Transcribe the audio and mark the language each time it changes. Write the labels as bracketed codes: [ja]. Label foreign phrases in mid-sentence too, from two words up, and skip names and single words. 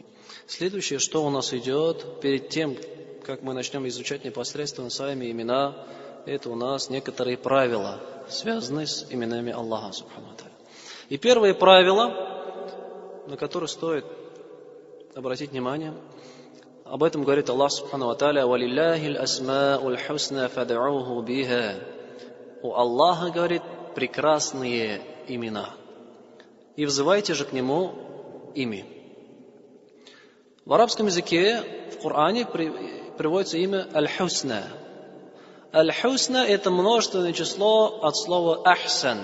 [ru] Следующее, что у нас идет перед тем, как мы начнем изучать непосредственно сами имена, это у нас некоторые правила, связанные с именами Аллаха [ar] سبحانه وتعالى. [ru] И первое правило, на которое стоит обратить внимание, об этом говорит Аллах [ar] سبحانه وتعالى: «ولله الأسماء الحسنى فادعوه بها». [ru] У Аллаха, говорит, прекрасные имена. И взывайте же к Нему ими. В арабском языке, в Коране приводится имя Аль-Хусна. Аль-Хусна – это множественное число от слова Ахсан.